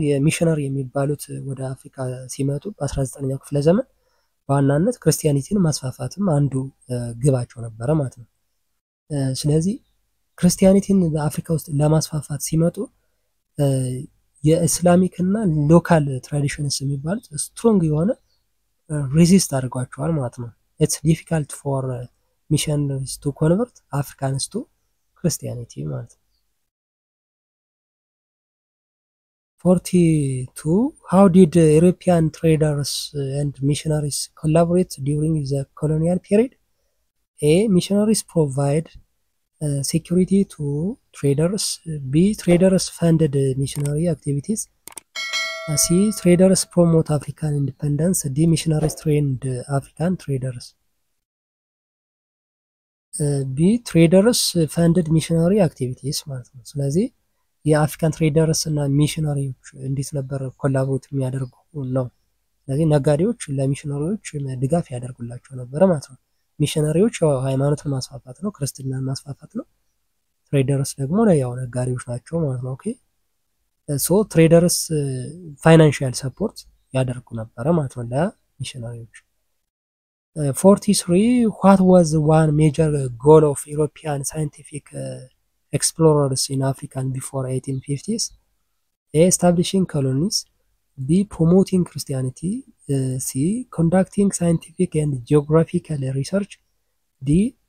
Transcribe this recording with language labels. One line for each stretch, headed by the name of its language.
Amharic: የሚሽነሪ የሚባሉት ወደ አፍሪካ ሲመጡ በ19ኛው ክፍለ ዘመን በዋናነት ክርስቲያኒቲን ማስፋፋትም አንዱ ግባቸው ነበረ ማለት ነው። ስለዚህ ክርስቲያኒቲን በአፍሪካ ውስጥ ለማስፋፋት ሲመጡ የኢስላሚክ እና ሎካል ትራዲሽንስ የሚባሉት ስትሮንግ የሆነ ሬዚስት አድርጓቸዋል ማለት ነው።
English: it's difficult for missionaries to convert Africans to Christianity
Amharic: ማለት ነው። 42.
English: How did European traders and missionaries collaborate during the colonial period? A. Missionaries provide security to traders. B. Traders funded missionary activities. C. Traders promote African independence. D. Missionaries trained African traders. B. Traders funded missionary activities
Amharic: ማለት ነው። ስለዚህ የአፍሪካን ትሬደርስ እና ሚሽነሪዎች እንዴት ነበር ኮላቦሬት የሚያደርጉ ነው። ስለዚህ ነጋዴዎች ለሚሽነሪዎች ድጋፍ ያደርጉላቸው ነበረ ማለት ነው። ሚሽነሪዎች ሃይማኖትን ማስፋፋት ነው፣ ክርስትናን ማስፋፋት ነው። ትሬደርስ ደግሞ ያው ነጋዴዎች ናቸው ማለት ነው።
English: ኦኬ ሶ ትሬደርስ ፋይናንሻል ሰፖርት
Amharic: ያደርጉ ነበረ ማለት ነው ለሚሽነሪዎች። 43.
English: What was one major goal of European scientific explorers in Africa before 1850s? A. Establishing colonies. B. Promoting Christianity. C. Conducting scientific and geographical research. D.